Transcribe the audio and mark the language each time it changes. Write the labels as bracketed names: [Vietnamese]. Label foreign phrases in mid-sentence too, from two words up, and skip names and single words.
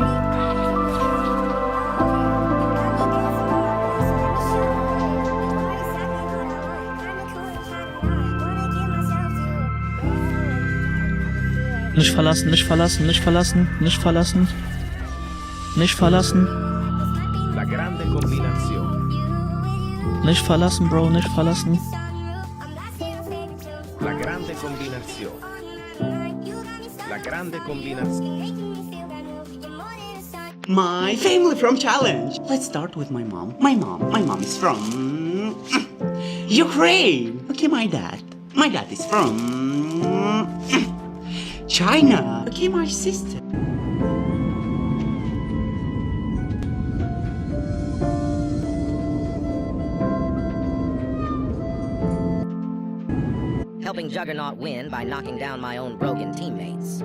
[German] Nicht verlassen, nicht verlassen, nicht verlassen, nicht verlassen. Nicht verlassen. [Spanish] La grande combinación. [German] Nicht verlassen, Bro, nicht verlassen. [Spanish] La grande combinación. La grande combinación. [English] My family from Challenge. Let's start with my mom. My mom is from Ukraine. Okay, my dad. My dad is from China. Okay, my sister. Helping Juggernaut win by knocking down my own broken teammates.